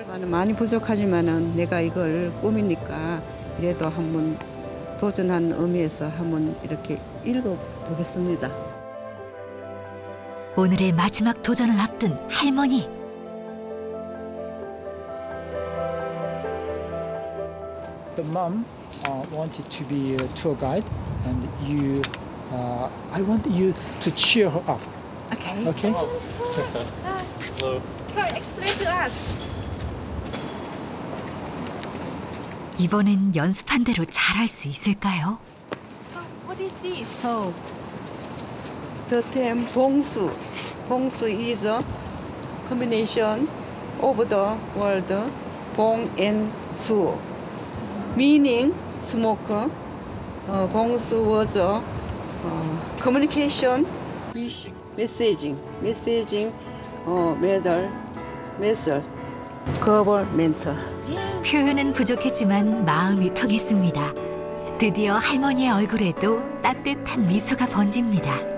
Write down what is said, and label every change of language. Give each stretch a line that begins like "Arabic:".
Korean: 많이 부족하지만은 내가 이걸 꿈이니까 그래도 한번 도전한 의미에서 한번 이렇게 읽어보겠습니다. 오늘의 마지막 도전을 앞둔 할머니.
English: The mom wanted to be a tour guide, and you, I want you to cheer her up. Okay. Okay? Can you explain to us?
Korean: 이번엔 연습한 대로 잘할 수 있을까요?
English: So, what is this? The term 봉수. 봉수 is a combination of the word 봉 and 수. Meaning smoke. 봉수 was a communication, messaging, method, government.
Korean: 표현은 부족했지만 마음이 통했습니다. 드디어 할머니의 얼굴에도 따뜻한 미소가 번집니다.